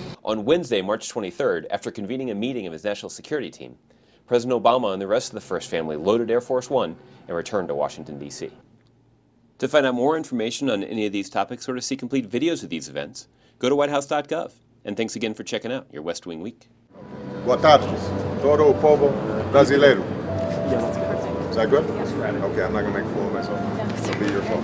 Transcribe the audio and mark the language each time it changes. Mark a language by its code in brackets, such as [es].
[en] On Wednesday, March 23rd, after convening a meeting of his national security team, President Obama and the rest of the first family loaded Air Force One and returned to Washington, D.C. To find out more information on any of these topics or to see complete videos of these events, go to whitehouse.gov. And thanks again for checking out your West Wing Week. [pt] Boa tarde, todo o povo brasileiro. [en] Is that good? Okay, I'm not going to make a fool of myself. It'll be your fault.